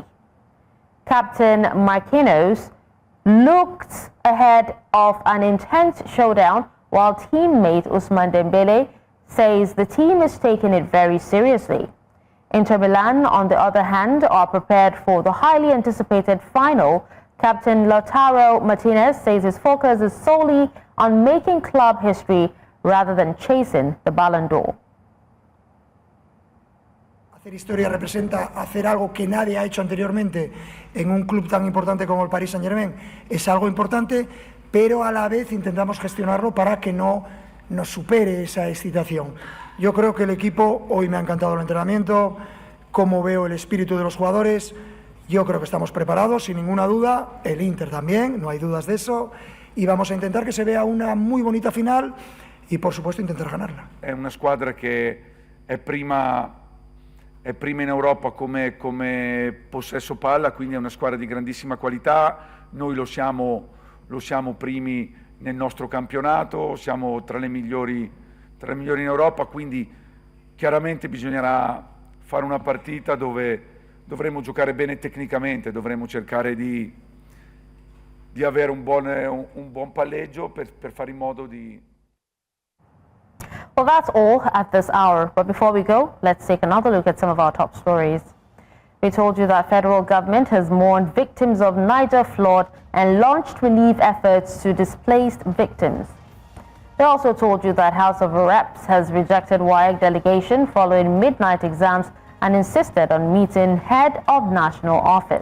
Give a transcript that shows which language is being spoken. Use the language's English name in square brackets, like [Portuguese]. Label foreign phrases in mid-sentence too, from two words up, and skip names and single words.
[English] Captain Marquinhos looked ahead of an intense showdown, while teammate Ousmane Dembele says the team is taking it very seriously. Inter Milan, on the other hand, are prepared for the highly anticipated final. Captain Lautaro Martinez says his focus is solely on making club history rather than chasing the Ballon d'Or. [Spanish] Hacer historia representa hacer algo que nadie ha hecho anteriormente en un club tan importante como el Paris Saint-Germain. Es algo importante, pero a la vez intentamos gestionarlo para que no nos supere esa excitación. Yo creo que el equipo, hoy me ha encantado el entrenamiento, cómo veo el espíritu de los jugadores. Yo creo que estamos preparados, sin ninguna duda. El Inter también, no hay dudas de eso. Y vamos a intentar que se vea una muy bonita final y, por supuesto, intentar ganarla. [Italian] È una squadra che è prima in Europa come possesso palla, quindi è una squadra di grandissima qualità. Noi lo siamo primi nel nostro campionato, siamo tra le migliori in Europa, quindi chiaramente bisognerà fare una partita dove dovremo giocare bene tecnicamente, dovremo cercare di avere un buon palleggio per fare in modo di... [English] Well, that's all at this hour, but before we go, let's take another look at some of our top stories. We told you that federal government has mourned victims of Niger flood and launched relief efforts to displaced victims. We also told you that House of Reps has rejected WAEC delegation following midnight exams and insisted on meeting head of national office.